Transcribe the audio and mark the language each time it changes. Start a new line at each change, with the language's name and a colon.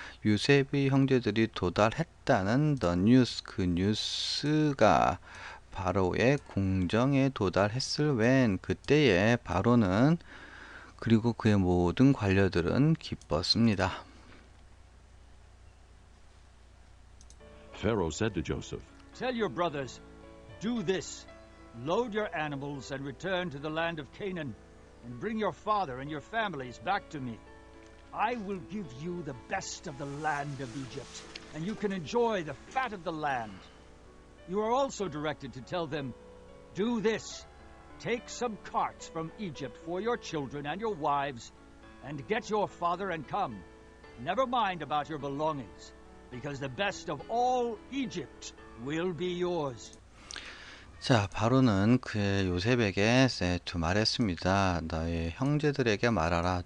Korean: 요셉의 형제들이 도달했다는
English: the news,
Korean: 그 뉴스가 바로의 궁정에 도달했을 when 그때에 바로는 그리고 그의 모든 관료들은 기뻤습니다.
English: Pharaoh said to Joseph, Tell your brothers, do this. Load your animals and return to the land of Canaan, and bring your father and your families back to me. I will give you the best of the land of Egypt, and you can enjoy the fat of the land. You are also directed to tell them, do this. Take some carts from Egypt for your children and your wives, and get your father and come. Never mind about your belongings, because the best of all Egypt will be yours.
Korean: 자, 바로는 그의 요셉에게 to 말했습니다. 너의 형제들에게 말하라.